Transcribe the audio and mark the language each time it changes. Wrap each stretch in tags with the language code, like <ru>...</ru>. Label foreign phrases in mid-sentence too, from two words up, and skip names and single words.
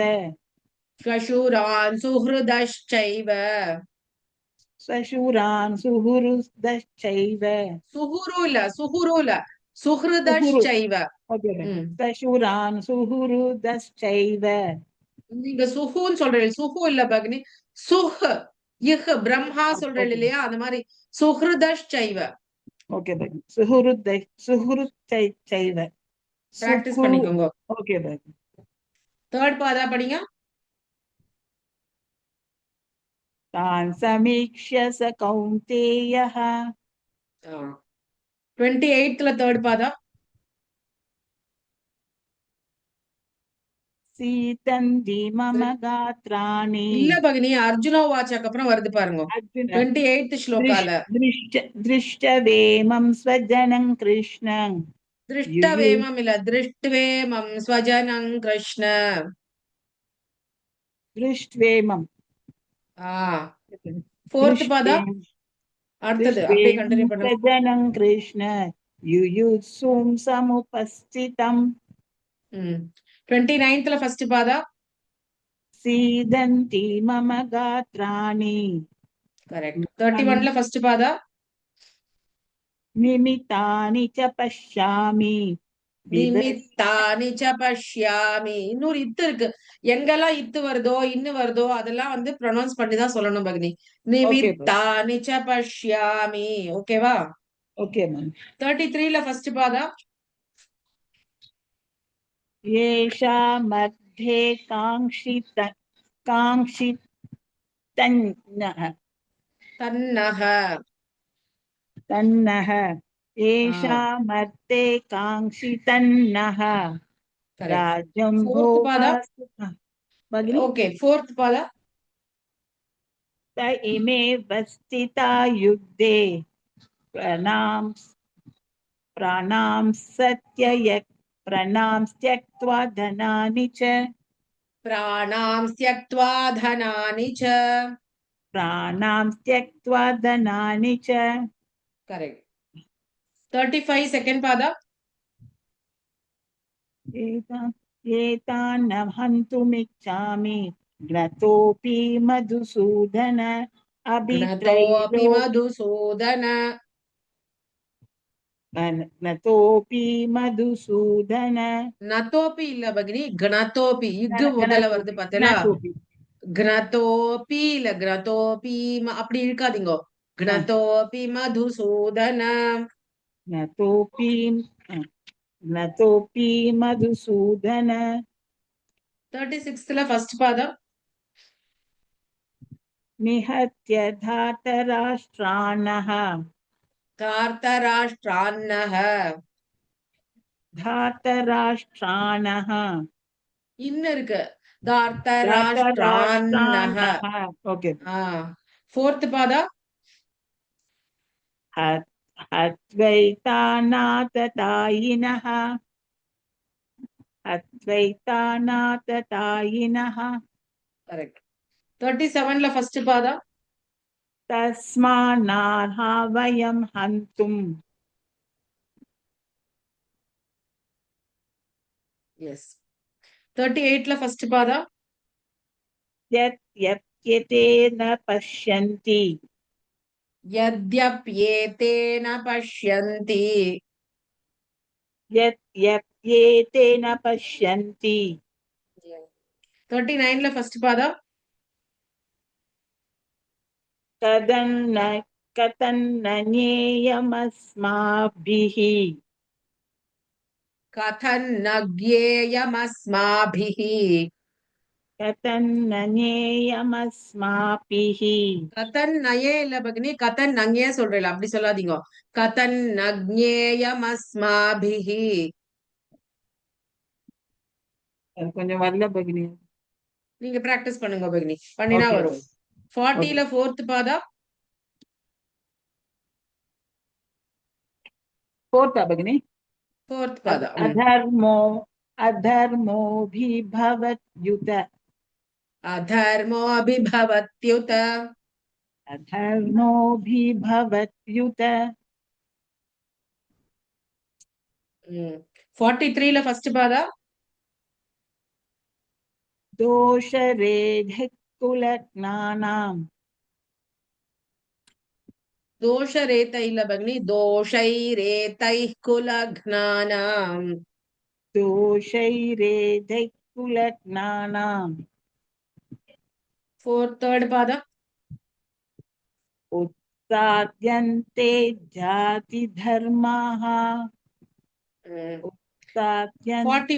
<sa>श्वशुरान् सुहृदश्चैव. सशूरान् सुहृदश्चैव</sa> <ta>சுஹுரு இல்ல சுஹுரு இல்ல</ta> <sa>सुहृ सुहृदश्चैव. ओके ம். सशूरान् सुहृदश्चैव</sa> <ta>நீங்க சுஹுன்னு சொல்றீங்க. சுஹு இல்ல பக்னி. சுஹ் இஹ் பிரம்மா சொல்றீங்க ओके இல்லையா? அந்த மாதிரி சுஹ்ருதஷ்சைவ.</ta> <sa>ओके सुहृदश्चैव</sa> <ta>பிராக்டிஸ்</ta> <sa>सुखु</sa> <ta>பண்ணிக்கோங்க. ओके தேர்ட் பாதா படிங்க.</ta> <sa>तान् समीक्ष्य स कौन्तेयः</sa> <ta>28ல தேர்ட் பாதா.</ta> <sa>सीतन्ति मम गात्राणि</sa> <ta>இல்ல பகினி அர்ஜுனா வாச்சாக்கு அப்புறம் வருது பாருங்க.</ta> <sa>अर्जुन</sa> <ta>28th ஸ்லோகால</ta> <sa>दृष्टवेमं स्वजनं कृष्णं</sa> <ta>திருஷ்டவேமம் இல்ல</ta> <sa>दृष्ट्वेमं स्वजनं कृष्ण. दृष्ट्वेमं</sa> <ta>ஆ ஃபோர்த் பாதா. அடுத்தது அப்படியே</ta> <sa>दृष्ट्वेमं</sa> <ta>கண்டினியூ பண்ணுங்க.</ta> <sa>स्वजनं कृष्ण युयुत्सुं समुपस्थितं</sa> <ta>29th ஃபர்ஸ்ட் பாதா.</ta> <sa>सीदन्ति मम गात्राणि</sa> <ta>கரெக்ட். 31ல ஃபர்ஸ்ட் பாதா.</ta> <sa>निमितानि च पश्यामि निमित्तानि च पश्यामि.</sa> <ta>இன்னொரு இத்து இருக்கு. எங்கெல்லாம் இத்து வருதோ இன்னு வருதோ அதெல்லாம் வந்து ப்ரொனவுன்ஸ் பண்ணி தான் சொல்லணும் பகினி. ओके</ta> <sa>निमित्तानि च पश्यामि. ஓகேவா?</sa> <en>okay ma'am</en> <ta>33ல ஃபர்ஸ்ட் பாதா.</ta> <sa>येषा मध्ये काङ्क्षितन्नः தன்னஹ. तन्नः एषा ஆ मर्ते काङ्क्षितन्नः</sa> <ta>கரெக்ட்.</ta> <sa>राज्यं</sa> <ta>ஃபோர்த் பாதா.</ta> <sa>भोगा भगिनी</sa> <ta>ஓகே ஃபோர்த் பாதா.</ta> <sa>त इमे वस्थिता युद्धे प्रणां प्राणां प्रणां त्यक्त्वा धनानि च प्राणां त्यक्त्वा धनानि च. प्राणां त्यक्त्वा धनानि च</sa> <ta>கரெக்ட். 35 செகண்ட் பாதா.</ta> <sa>एतान् न हन्तुमिच्छामि घ्नतोऽपि मधुसूदन க்ணதோபி अभित्रैलो மதுசூதன. घ्नतोऽपि मधुसूदन</sa> <ta>நதோபி இல்ல பகினி கணதோபி. இக்கு முதல்ல வருது</ta> <sa>घ्नतोऽपि</sa> <ta>பார்த்தேலா?</ta> <sa>घ्नतोऽपि</sa> <ta>க்ணதோபி இல்ல க்ணதோபி அப்படி இருக்காதீங்க.</ta> <sa>घ्नतोऽपि मधुसूदन. घ्नतोऽपि घ्नतोऽपि मधुसूदन</sa> <ta>36ல ஃபர்ஸ்ட் பாதா.</ta> <sa>निहत्य धातराष्ट्राणः தார்த்தராஷ்டிரான்னஹ. धातराष्ट्राणः</sa> <ta>இன்னும் இருக்கு. தார்த்தராஷ்டிரான்னஹ. ओके ஃபோர்த் பாதா.</ta> <sa>हत्वैतानाततायिनः हत्वैतानाततायिनः</sa> <ta>கரெக்ட். 37ல ஃபர்ஸ்ட் பாதா.</ta> <sa>तस्मान्नार्हा वयं हन्तुम्</sa> <ta>எஸ். 38ல ஃபர்ஸ்ட் பாதா.</ta> <sa>यद्यप्यते न पश्यन्ति यद्यप्येते न पश्यन्ति यद्यप्येते न पश्यन्ति</sa> <ta>39 ஃபர்ஸ்ட் பாதா</ta> <sa>तदन्न कथन्न ज्ञेयमस्माभिः कथन्न ज्ञेयमस्माभिः कथन्न ज्ञेयमस्माभिः</sa> <ta>கதன் நயே இல்ல பகினி கதன் நங்கே சொல்றேன் அப்படி சொல்லாதீங்க</ta> <sa>कथं न ज्ञेयम् अस्माभिः</sa> <ta>அது கொஞ்சம் வரல பகினி. நீங்க பிராக்டிஸ் பண்ணுங்க பகினி பண்ணினா ஓகே வரும் ஓகே 40ல ஃபோர்த் பாதா ஃபோர்த் பகினி ஃபோர்த் பாதா</ta> <sa>अधर्मो अधर्मोऽभिभवत्युत அதர்மோபிபவத்யுத अधर्मोऽभिभवत्युत</sa> <ta>43ல ஃபர்ஸ்ட் பாதா</ta> <sa>दोषरेधिः कुलज्ञानाम्</sa> <ta>தோஷரேத்தை இல்ல பகினி</ta> <sa>दोषैरेतैः कुलघ्नानाम् दोषैरेधिः कुलज्ञानाम्</sa> <ta>தேர்ட் பாதா</ta> <sa>उत्साद्यन्ते जातिधर्माः उत्साद्यन्ते</sa>